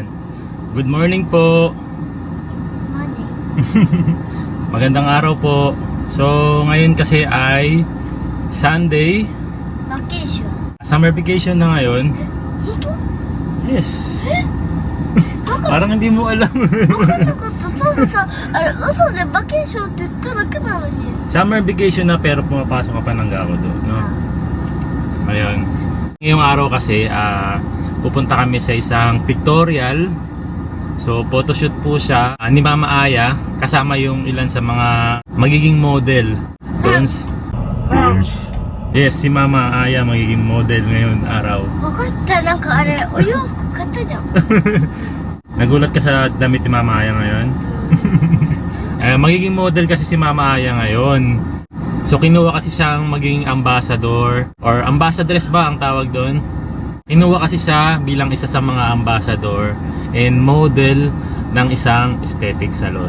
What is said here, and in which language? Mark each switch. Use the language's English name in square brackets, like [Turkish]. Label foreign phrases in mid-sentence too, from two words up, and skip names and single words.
[English] Good morning po. Morning. [Filipino] Magandang araw po. So, ngayon kasi ay Sunday. Vacation. [English] Summer vacation [Filipino] na ngayon. Honto? Yes. Parang hindi mo alam. [Japanese] わかんなかった。たださ、あれ嘘でバケーションって言っただけなのに。 [English] Summer vacation [Filipino] na pero pumapasok ka pa ng Gao doon, no? Ayun. Ngayong araw kasi, pupunta kami sa isang pictorial. So, photoshoot po siya ni Mama Aya kasama yung ilan sa mga magiging model. Doon. Yes, si Mama Aya magiging model ngayon araw. [Japanese] わかった。なんかあれお洋服買ったじゃん。 [Filipino] Nagulat ka sa damit ni Mama Aya ngayon? Magiging model kasi si Mama Aya ngayon. So kinuha kasi siyang maging [English] ambassador or ambassadress [Filipino] ba ang tawag doon? Kinuha kasi siya bilang isa sa mga [English] ambassador and model [Filipino] ng isang [English] aesthetic salon.